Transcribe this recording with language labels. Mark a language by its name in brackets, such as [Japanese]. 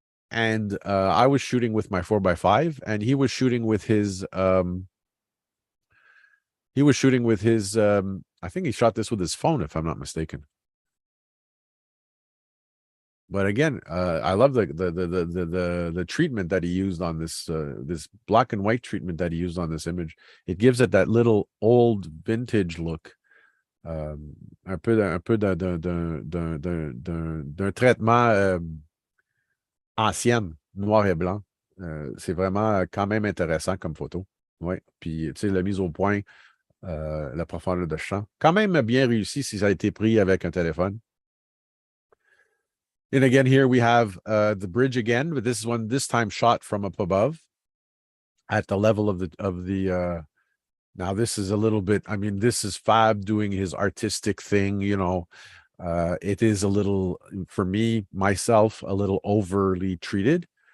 [English] And I was shooting with my 4x5 and he was shooting with his I think he shot this with his phone, if I'm not mistaken. But again, I love the treatment that he used on this this black and white treatment that he used on this image. It gives it that little old vintage look, [French] un peu d'un traitement ancien, noir et blanc. C'est vraiment quand même intéressant comme photo. Ouais. Puis tu sais, la mise au point la profondeur de champ. Quand même bien réussi si ça a été pris avec un téléphone. [English] And again, here we have the bridge again, but this is one this time shot from up above at the level of the now this is a little bit, I mean, this is Fab doing his artistic thing, you know. It is a little, for me, myself, a little overly treated.